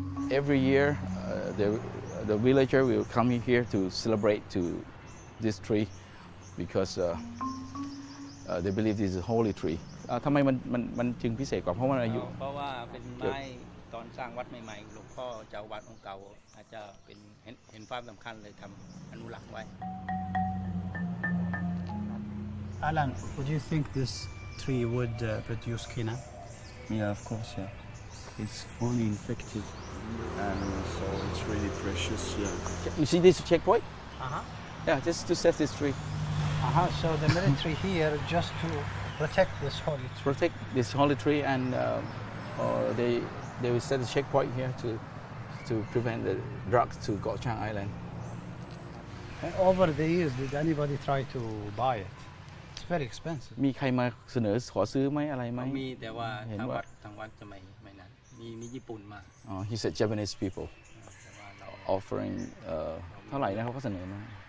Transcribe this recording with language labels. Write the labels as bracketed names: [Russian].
[English] Every year, the villager will come here to celebrate to this tree because they believe this is a holy tree. [Thai] ทำไมมันจึงพิเศษกว่าเพราะว่าอายุ เพราะว่าเป็นไม้ตอนสร้างวัดใหม่ๆหลวงพ่อเจ้าวัดองค์เก่าอาจจะเป็นเห็นความสำคัญเลยทำอนุรักษ์ไว้ [English] Alan, would you think this tree would produce quinoa? Yeah, of course, yeah. It's fully infected and so it's really precious, yeah. You see this checkpoint? Uh-huh. Yeah, just to save this tree. Uh-huh, so the military here just to protect this holy tree. Protect this holy tree, and they will set a checkpoint here to prevent the drugs to Gochang Island. And over the years, did anybody try to buy it? It's very expensive. [Thai] มีใครมาเสนอขอซื้อไหมอะไรไหม มีแต่ว่าทางวัดสมัยนั้นมีญี่ปุ่นมา [English] He said Japanese people offering [Thai] เท่าไหร่นะเขาก็เสนอมา